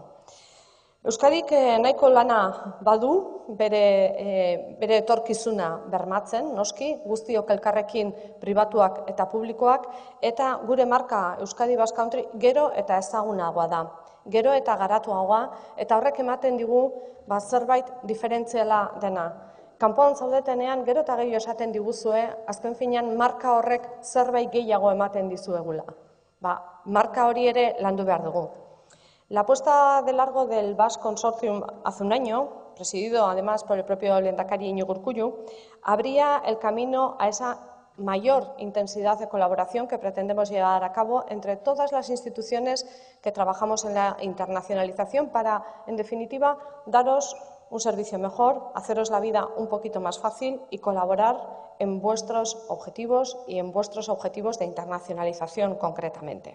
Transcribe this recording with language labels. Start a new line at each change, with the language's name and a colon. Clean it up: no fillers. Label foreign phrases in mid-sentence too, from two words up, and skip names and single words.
Basque: Euskadik nahiko lana badu bere etorkizuna bermatzen, noski, guztiok elkarrekin pribatuak eta publikoak, eta gure marka Euskadi Basque Country gero eta ezagunagoa da, gero eta garatuagoa, eta horrek ematen digu zerbait diferentziala dena. Kanpoan zaudetenean gero eta gehiago esaten diguzue, azken finean marka horrek zerbait gehiago ematen dizuegula. Marka hori ere landu behar dugu.
Spanish: La apuesta de largo del Basque Consortium hace un año, presidido además por el propio lehendakari Iñigo Urkullu, abría el camino a esa mayor intensidad de colaboración que pretendemos llevar a cabo entre todas las instituciones que trabajamos en la internacionalización para, en definitiva, daros un servicio mejor, haceros la vida un poquito más fácil y colaborar en vuestros objetivos y en vuestros objetivos de internacionalización concretamente.